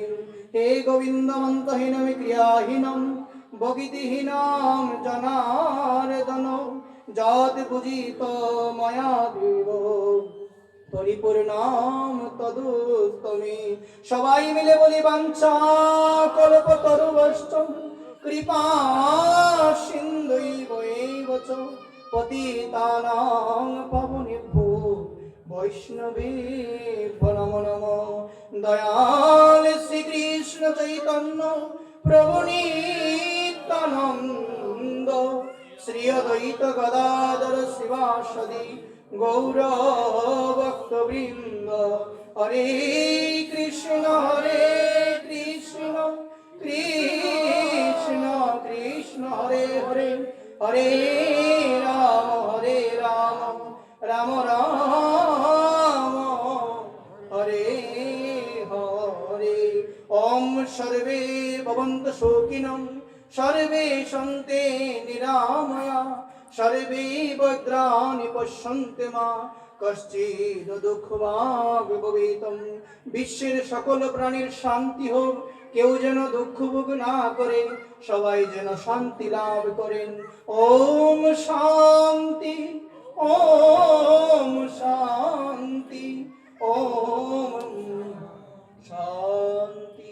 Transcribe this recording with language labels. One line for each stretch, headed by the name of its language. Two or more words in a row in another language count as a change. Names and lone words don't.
Sanskrit: হে গোবিন্দমন্তহীনং ক্রিয়াহীনং ভক্তিহীনং জনার্দন যদ পূজিত ময়া দেব পরিপূর্ণং তদুস্তমে।
Bangla: সবাই মিলে বলি
Sanskrit: বাঞ্ছা কল্পতরুভ্যশ্চ কৃপা সিন্ধুৈব এব চ পতিতানাং পাবনেভ্যো বৈষ্ণবেভ্যো নমো নমো। দয়াল শ্রীকৃষ্ণ চৈতন্য প্রভু নিত্যানন্দ শ্রী অদ্বৈত গদাধর শিবাসাদি গৌর ভক্তবৃন্দ। হরে কৃষ্ণ কৃষ্ণ কৃষ্ণ হরে হরে, হরে রাম রাম রাম হরে হরে। ওম সর্বে ভবন্তু সুখিনঃ সর্বে সন্তে নিরাময়া সর্বে ভদ্রাণি পশ্যন্তু মা কশ্চিৎ দুঃখভাগ ভবেতম।
Bangla: বিশ্বের সকল প্রাণীর শান্তি হোক, কেউ যেন দুঃখ ভোগ না করে, সবাই যেন শান্তি লাভ করেন।
Sanskrit: ওম শান্তি, ওম শান্তি, ওম শান্তি।